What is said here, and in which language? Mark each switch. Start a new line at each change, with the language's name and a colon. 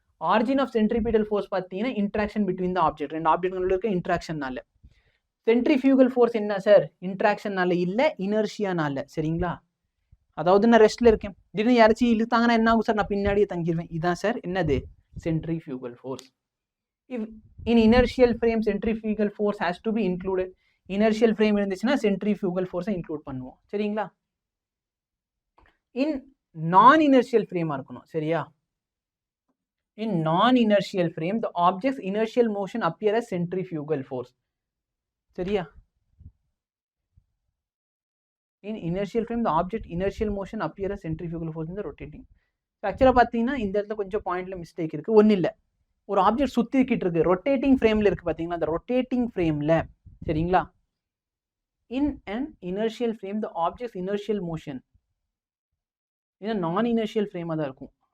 English: Origin of centripetal force பார்த்தீங்கன்னா interaction between the object.
Tamil: ரெண்டு ஆப்ஜெக்ட்கள் இருக்க இன்ட்ராக்ஷன்னால. சென்ட்ரிஃபியூகல் ஃபோர்ஸ் என்ன சார்? இன்ட்ராக்ஷன்னால இல்ல, இனர்ஷியானால. சரிங்களா? அதாவது நான் ரெஸ்ட்ல இருக்கேன், திடீர்னு யாராச்சும் இழுத்தாங்கன்னா என்ன ஆகும் சார்? நான் பின்னாடியே தங்கிடுவேன். இதான் சார் என்னது? Centrifugal force.
English: If in inertial frame centrifugal force has to be included.
Tamil: Inertial frame இருந்துச்சுன்னா centrifugal force include பண்ணுவோம். சரிங்களா?
English: In non inertial frame இருக்கணும். சரியா? In non inertial frame the object's inertial motion appear as centrifugal force. சரியா? In inertial frame the object inertial motion appear as centrifugal force in the rotating.
Tamil: ஆக்சுவலாக பார்த்தீங்கன்னா இந்த இடத்துல கொஞ்சம் பாயிண்ட்ல மிஸ்டேக் இருக்கு. ஒன்றும் இல்லை, ஒரு ஆப்ஜெக்ட் சுற்றிக்கிட்டு இருக்கு, ரொட்டேட்டிங் ஃப்ரேம்ல இருக்கு பார்த்தீங்கன்னா, அந்த ரொட்டேட்டிங் ஃப்ரேம்ல. சரிங்களா?
English: in and inertial frame the objects inertial motion
Tamil: ஏன்னா நான் இனர்ஷியல் ஃப்ரேமாக தான் இருக்கும்.